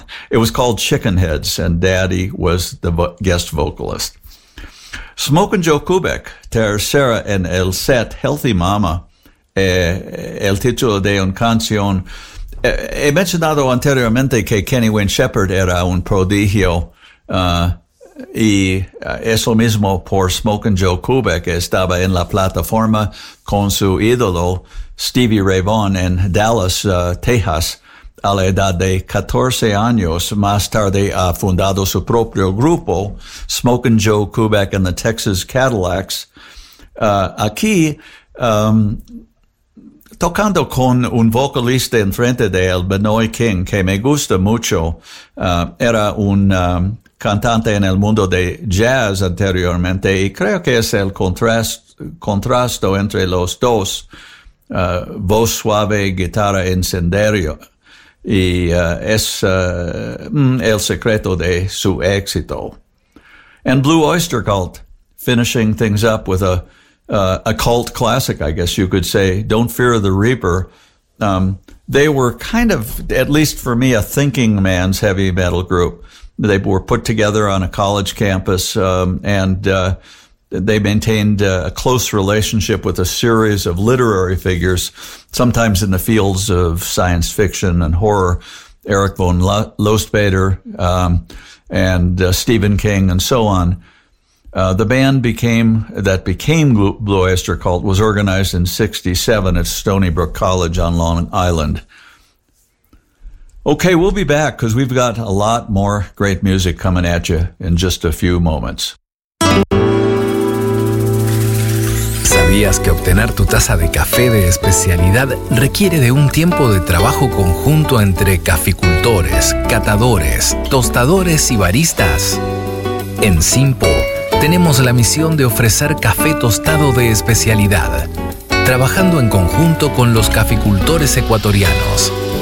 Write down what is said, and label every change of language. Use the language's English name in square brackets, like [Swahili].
[English] It was called Chicken Heads, and Daddy was the guest vocalist. [Spanish] Smokin' Joe Kubek, Tercera en el set, Healthy Mama, el título de una canción. He mencionado anteriormente que Kenny Wayne Shepherd era un prodigio, y eso mismo por Smokin' Joe Kubek. Estaba en la plataforma con su ídolo Stevie Ray Vaughan en Dallas, Texas, a la edad de 14 años. Más tarde ha fundado su propio grupo, Smokin' Joe Kubek and the Texas Cadillacs. Aquí, tocando con un vocalista enfrente de él, Benoit King, que me gusta mucho, era un cantante en el mundo de jazz anteriormente, y creo que es el contrasto entre los dos, voz suave, guitarra incendiario, y es el secreto de su éxito. [English] And Blue Oyster Cult, finishing things up with a cult classic, I guess you could say, Don't Fear the Reaper. They were kind of, at least for me, a thinking man's heavy metal group. They were put together on a college campus, they maintained a close relationship with a series of literary figures, sometimes in the fields of science fiction and horror, Eric von Lostbader, Stephen King, and so on. The band became Blue Oyster Cult was organized in 67 at Stony Brook College on Long Island. Okay, we'll be back because we've got a lot more great music coming at you in just a few moments. [Spanish] ¿Sabías que obtener tu taza de café de especialidad requiere de un tiempo de trabajo conjunto entre caficultores, catadores, tostadores y baristas? En Simpo tenemos la misión de ofrecer café tostado de especialidad, trabajando en conjunto con los caficultores ecuatorianos.